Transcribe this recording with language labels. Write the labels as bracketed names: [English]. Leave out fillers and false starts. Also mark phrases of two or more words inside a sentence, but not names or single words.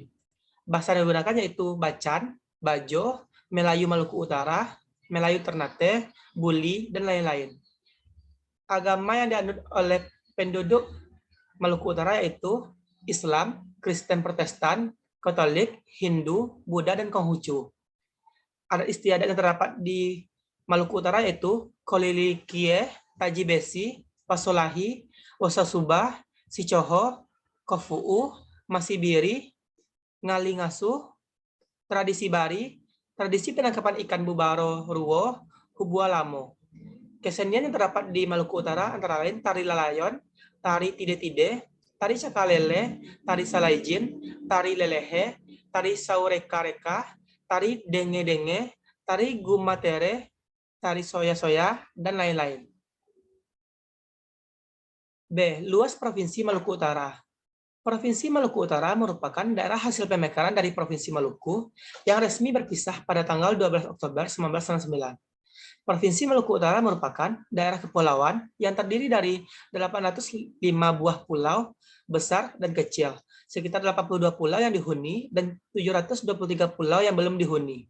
[Indonesian] Bahasa yang digunakan yaitu Bacan, Bajo, Melayu Maluku Utara, Melayu Ternate, Buli, dan lain-lain. Agama yang dianut oleh penduduk Maluku Utara yaitu Islam, Kristen Protestan, Katolik, Hindu, Buddha, dan Konghucu. Adat istiadat yang terdapat di Maluku Utara yaitu Kolilikie, Taji Besi, Pasolahi, Wasasuba, Sicoho, Kofu'u, Masibiri, Ngalingasuh, tradisi Bari, tradisi penangkapan ikan Bubaro Ruwo, Hubua Lamo. Kesenian yang terdapat di Maluku Utara antara lain tari lalayon, tari tide-tide, tari cakalele, tari salaijin, tari lelehe, tari saureka-reka, tari denge-denge, tari gumatere, tari soya-soya, dan lain-lain. B. Luas Provinsi Maluku Utara. Provinsi Maluku Utara merupakan daerah hasil pemekaran dari Provinsi Maluku yang resmi berpisah pada tanggal 12 Oktober 1999. Provinsi Maluku Utara merupakan daerah kepulauan yang terdiri dari 805 buah pulau besar dan kecil, sekitar 82 pulau yang dihuni dan 723 pulau yang belum dihuni.